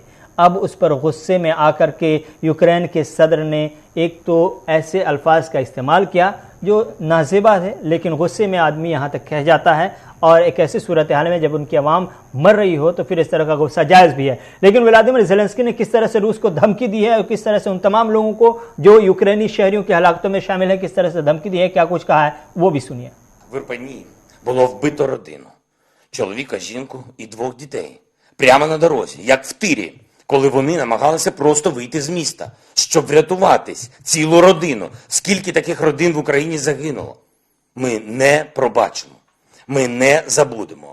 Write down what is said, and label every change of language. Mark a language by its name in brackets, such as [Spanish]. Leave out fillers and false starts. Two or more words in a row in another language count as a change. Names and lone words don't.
[Urdu] اب اس پر غصے میں آ کر کے یوکرین کے صدر نے ایک تو ایسے الفاظ کا استعمال کیا جو نازیبا ہے، لیکن غصے میں آدمی یہاں تک کہہ جاتا ہے اور ایک ایسی صورت حال میں جب ان کی عوام مر رہی ہو تو پھر اس طرح کا غصہ جائز بھی ہے. لیکن ولادیمیر زیلنسکی نے کس طرح سے روس کو دھمکی دی ہے اور کس طرح سے ان تمام لوگوں کو جو یوکرینی شہریوں کی ہلاکتوں میں شامل ہے کس طرح سے دھمکی دی ہے، کیا کچھ کہا ہے، وہ بھی سنیے. [Ukrainian] В Ірпені було вбито родину, чоловіка, жінку і двох дітей. Прямо на дорозі, як в тирі, коли вони намагалися просто вийти з міста, щоб врятуватись, цілу родину. Скільки таких родин в Україні загинуло? Ми не пробачимо, ми не забудемо.